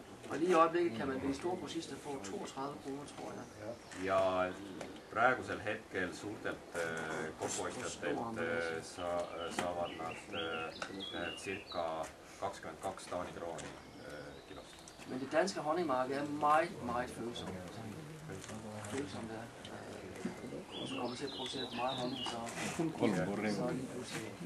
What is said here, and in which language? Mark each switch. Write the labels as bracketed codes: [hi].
[da] Og lige i øjeblikket kan man ved store grossister få 32 kroner, tror jeg. [et] Ja praegusel hetkel suurtelt kokkuostjatelt saavad nad cirka 22 Taani krooni kilost. [da] Men det danske honningmarked er meget, meget følsomt. Følsomt er. Og så kommer man til at producere for meget honning, så lige pludselig.